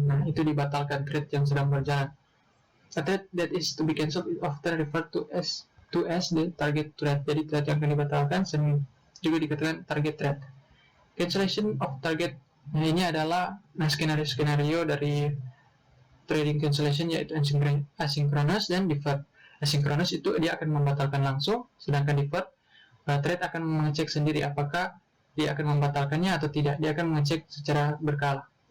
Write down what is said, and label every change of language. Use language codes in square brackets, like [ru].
[id] Nah, itu dibatalkan thread yang sedang berjalan. [en] A thread that is to be cancelled is often referred to as the target thread. [id] Jadi thread yang akan dibatalkan juga dikatakan target thread. [en] Cancellation of target. [id] Nah, ini adalah skenario-skenario dari trading cancellation yaitu asynchronous dan deferred. Asynchronous itu dia akan membatalkan langsung, sedangkan deferred trade akan mengecek sendiri apakah dia akan membatalkannya atau tidak. Dia akan mengecek secara berkala.